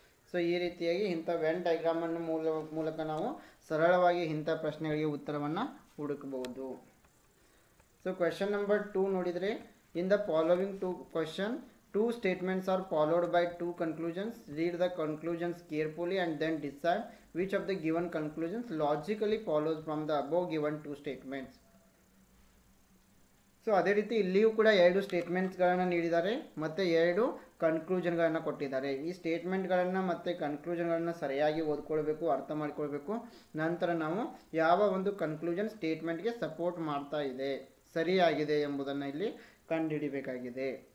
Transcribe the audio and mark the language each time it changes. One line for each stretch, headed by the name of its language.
Kannada: So ಈ ರೀತಿಯಾಗಿ ಇಂಥ ವೆನ್ ಡಯಾಗ್ರಾಮನ್ನು ಮೂಲಕ ನಾವು ಸರಳವಾಗಿ ಇಂಥ ಪ್ರಶ್ನೆಗಳಿಗೆ ಉತ್ತರವನ್ನು ಹುಡುಕಬಹುದು.
English: so question number 2
Kannada: ನೋಡಿದರೆ,
English: In the following 2 questions, 2 statements are followed by 2 conclusions. Read the conclusions carefully and then decide which of the given conclusions logically follows from the above given 2 statements.
Kannada: So ಅದೇ ರೀತಿ ಇಲ್ಲಿಯೂ ಕೂಡ 2 ಸ್ಟೇಟ್ಮೆಂಟ್ಸ್ಗಳನ್ನು ನೀಡಿದ್ದಾರೆ ಮತ್ತು 2 ಕನ್ಕ್ಲೂಷನ್ಗಳನ್ನು ಕೊಟ್ಟಿದ್ದಾರೆ. ಈ ಸ್ಟೇಟ್ಮೆಂಟ್ಗಳನ್ನು ಮತ್ತು ಕನ್ಕ್ಲೂಷನ್ಗಳನ್ನು ಸರಿಯಾಗಿ ಓದ್ಕೊಳ್ಬೇಕು, ಅರ್ಥ ಮಾಡ್ಕೊಳ್ಬೇಕು. ನಂತರ ನಾವು ಯಾವ ಒಂದು ಕನ್ಕ್ಲೂಷನ್ ಸ್ಟೇಟ್ಮೆಂಟ್ಗೆ ಸಪೋರ್ಟ್ ಮಾಡ್ತಾ ಇದೆ, ಸರಿಯಾಗಿದೆ ಎಂಬುದನ್ನು ಇಲ್ಲಿ ಕಂಡುಹಿಡಿಬೇಕಾಗಿದೆ.